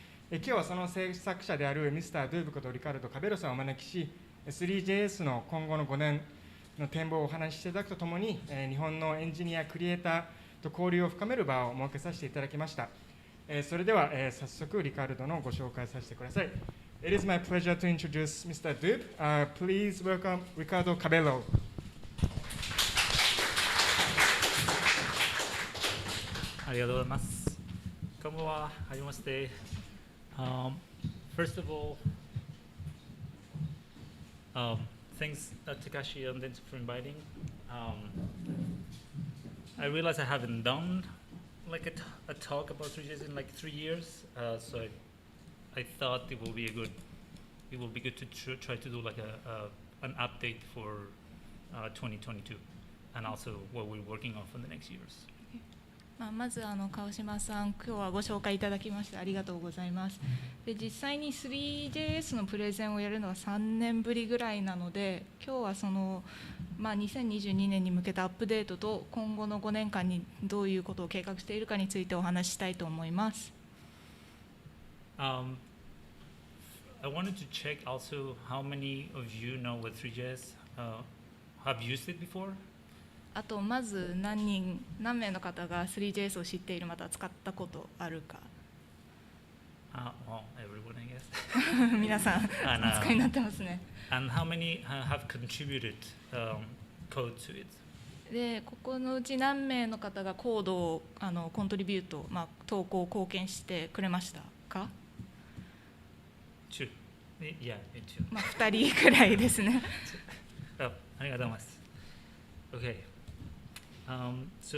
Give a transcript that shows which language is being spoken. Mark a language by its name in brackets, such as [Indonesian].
[Japanese] 今日はその制作者である Mr.doob ことリカルド・カベロさんをお招きし、Three.js の今後の5年の展望をお話ししていただくとともに、日本のエンジニア、クリエイターと交流を深める場を設けさせていただきました。それでは、早速リカルドのご紹介させてください。 [English] It is my pleasure to introduce Mr.doob. Please welcome Ricardo Cabello. [Japanese] ありがとうございます。こんばんは。はじめまして。 [English] First of all, thanks Takashi and Dentsu for inviting. I realize I haven't done like a talk about 3.js in like 3 years, so I thought it will be good to try to do like an update for 2022, and also what we're working on for the next years. [Japanese] まず川島さん、今日はご紹介いただきましてありがとうございます。で実際に Three.js のプレゼンをやるのは3年ぶりぐらいなので、今日はその、2022年に向けたアップデートと今後の5年間にどういうことを計画しているかについてお話ししたいと思います。 [English] I wanted to check also how many of you know what Three.js have used it before? [Japanese] あとまず何名の方が Three.js を知っている、また使ったことあるか。 [English] Well, everyone, I guess. [Japanese] 皆さんお使いになってますね。 [English] And how many have contributed code to it? [Japanese] でここのうち何名の方がコードをコントリビュート、投稿を貢献してくれましたか。 [English] 2. Yeah, me too. [Japanese] 2人くらいですね。ありがとうございます。